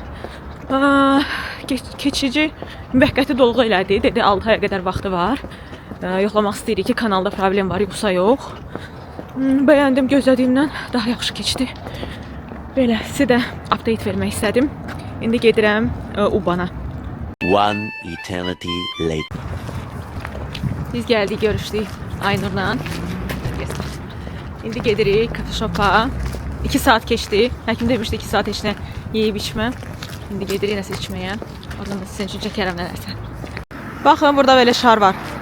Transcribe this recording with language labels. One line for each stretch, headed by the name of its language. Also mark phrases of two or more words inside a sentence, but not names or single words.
Azerbaijani: Keçici müvəqqəti dolğu elədi. Dedi 6 aya qədər vaxtı var. Yoxlamaq istəyirik ki, kanalda problem var, yoxsa yox. Bəyəndim, gözlədiyimdən daha yaxşı keçdi. Belə, sizə də update vermək istədim. İndi gedirəm U-Bahna.
English: One eternity later.
Azerbaijani: Biz gəldik, görüşdük Aynurla. İndi gedirik kafe shop'a. 2 saat keçdi. Həkim demişdi 2 saat heç nə yeyib içmə. İndi gedirik nəsə içməyə. Oradan da sizin üçün çəkərəm nələrsə. Baxın, burada belə şar var.